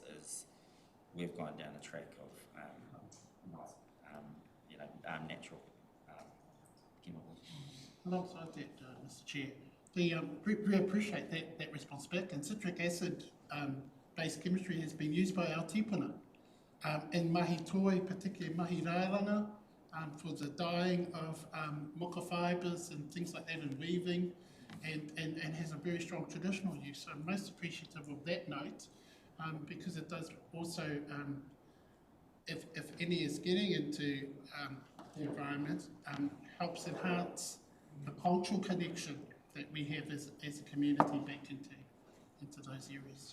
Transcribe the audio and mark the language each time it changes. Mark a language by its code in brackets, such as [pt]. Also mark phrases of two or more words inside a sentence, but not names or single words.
[en] Is we've gone down a track of natural chemicals. Alongside that, Mr. Chair, we appreciate that response back, and citric acid based chemistry has been used by our tipuna in [mi] mahi toi, [en] particularly [mi] mahi rāranga, [en] for the dyeing of moka fibres and things like that, and weaving, and has a very strong traditional use. So I'm most appreciative of that note, because it does also, if any is getting into the environment, helps enhance the cultural connection that we have as a community back into those areas.